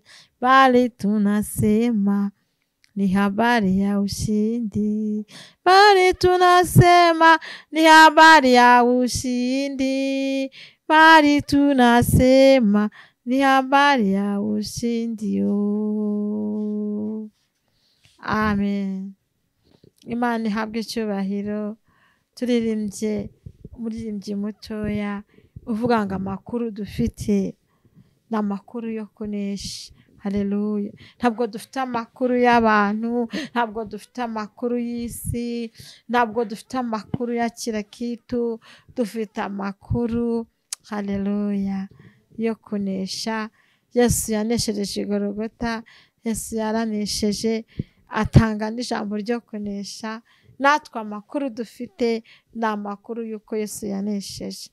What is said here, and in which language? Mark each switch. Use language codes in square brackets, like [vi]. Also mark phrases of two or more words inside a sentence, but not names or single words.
[sw] Bali tunasema ni habari ya ushindi. Bali tunasema ni habari ya ushindi. Bali tunasema ni habari ya ushindi. Amen. [rw] Imana ihabwe icyubahiro. Turirimbye umuririmbyi mutoya uvuga ngo amakuru dufite ni amakuru yo kunesha. Haleluya. Ntabwo dufite amakuru y'abantu, ntabwo dufite amakuru y'isi, ntabwo dufite amakuru ya [sw] kila kitu. [rw] Dufite amakuru haleluya yo kunesha Yesu yaneshereje Golgota, Yesu yaranesheje, atanga n'ijambo ryo kunesha. Natwe amakuru dufite ni amakuru y'uko Yesu yanesheje.